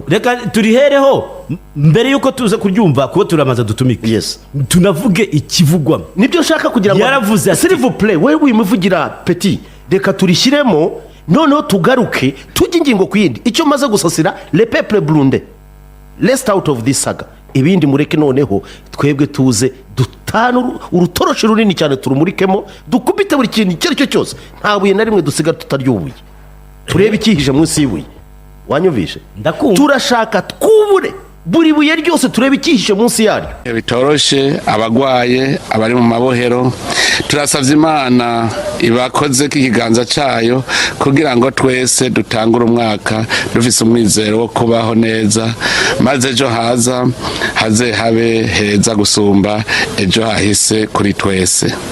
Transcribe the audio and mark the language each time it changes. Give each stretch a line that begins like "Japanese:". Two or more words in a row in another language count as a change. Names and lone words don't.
Rundi: Reka turihereho mbere yuko tuza kuryumva kuko turamaza dutumike. Yes. Tunavuge ikivugwa. Nibyo nshaka kugira ngo yaravuze
French: s'il vous plaît
Rundi: wewe wimuvugira petit reka turishyiremo noneho tugaruke tujye ingingo ku yindi. Icyo maze gusasira
French: le peuple burundais
English: rest out of this saga.
Rundi: Ibindi mureke noneho twebwe tuze dutanu urutoroshe runini cyane turumurikemo dukubite buri kintu icyo cyo cyose nta buye na rimwe dusiga tutaryubuye. Turebe ikihije munsi y'ibuye. Wanyumvishe? Ndakumva. Turashaka twubure buri buye ryose turebe ikihishe munsi yaryo. Bitoroshe abagwaye abari mu mabohero turasavye Imana ibakoze k'ikiganza cayo kugira ngo twese dutangure umwaka dufise umwizero wo kubaho neza, maze ejo haze habe heza gusumba ejo hahise kuri twese.